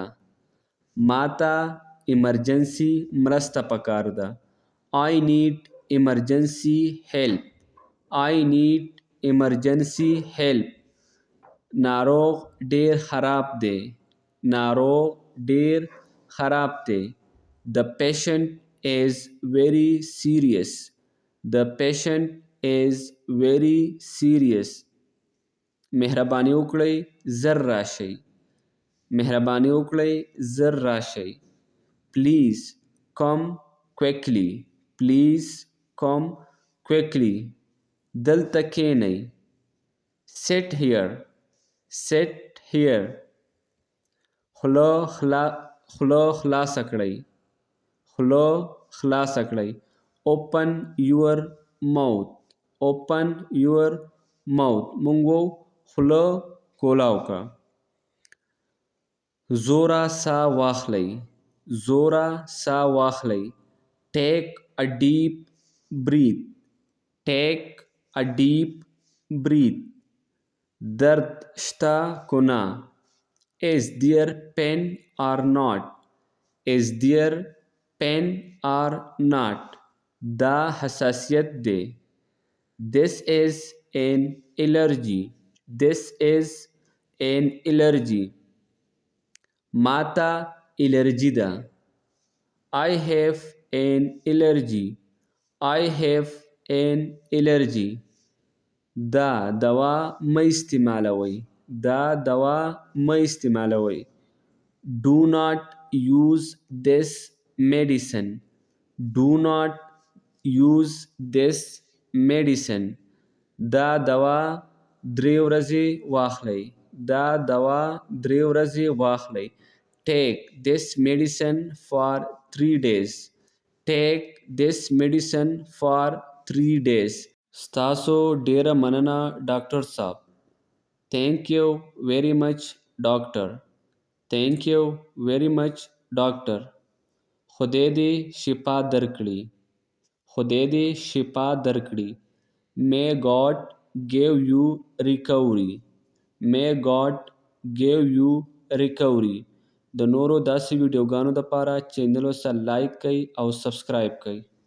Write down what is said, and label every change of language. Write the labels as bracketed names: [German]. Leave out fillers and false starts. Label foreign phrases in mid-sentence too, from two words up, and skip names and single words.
[Pashto] ماته ایمرجنسي مرسته پکار ده. [English] I need emergency help. I need emergency help. [Pashto] ناروغ ډیر خراب دی. ناروغ ډیر خراب دی. [English] The patient is very serious. The patient is very serious. [Pashto] مهرباني وکړئ زر راشئ. مهرباني وکړئ زر راشئ. [English] Please come quickly. Please come quickly. [Pashto] دلته کښېنئ. [English] Sit here. Sit here. [Pashto] خوله خلاصه کړئ. خوله خلاصه کړئ. [English] Open your mouth. Open your mouth. [Pashto] مونږ وو خوله کولاو کا. زوره ساه واخلئ. زوره ساه واخلئ. [English] Take a deep breath. Take a deep breath. [Pashto] درد شته کو نه. [English] Is there pain or not? Is there pain or not? [Pashto] دا حساسیت دی. [English] This is an allergy. This is an allergy. [Pashto] ماته الرجی ده. [English] I have an allergy. I have an allergy. [Pashto] دا دوا مه استعمالوئ. دا دوا مه استعمالوئ. [English] Do not use this medicine. Do not use this medicine. [Pashto] دا دوا 3 ورځې واخلئ. دا دوا 3 ورځې واخلئ. [English] Take this medicine for 3 days. Take this medicine for 3 days. [Pashto] ستاسو ډیره مننه ډاکټر صاحب. [English] Thank you very much doctor. Thank you very much doctor. [Pashto] خدای دې شفا درکړي. خدای دې شفا درکړي. [English] May God give you recovery. May God give you recovery. [Pashto] د نورو داسې ویډیوګانو دپاره چینل سره لایک کړئ او سبسکرایب کړئ.